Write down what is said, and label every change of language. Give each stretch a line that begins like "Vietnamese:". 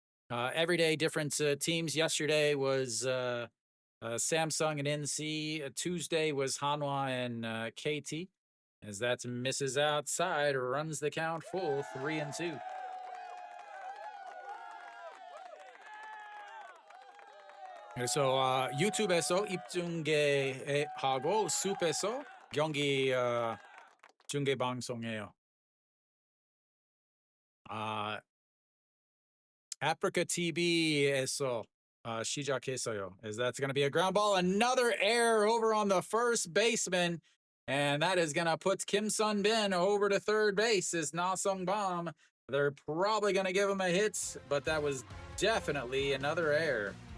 English: Every day, different teams. Yesterday was Samsung and NC. Tuesday was Hanwha and KT. As that's misses outside, runs the count full, 3-2.
Korean: 그래서 유튜브에서 입중계하고 숲에서 경기 중계 방송해요. Africa TV에서 시작했어요.
English: As that's going to be a ground ball. Another error over on the first baseman. And that is going to put Kim Sun Bin over to third base as Na Sung Bam. They're probably going to give him a hit, but that was definitely another error.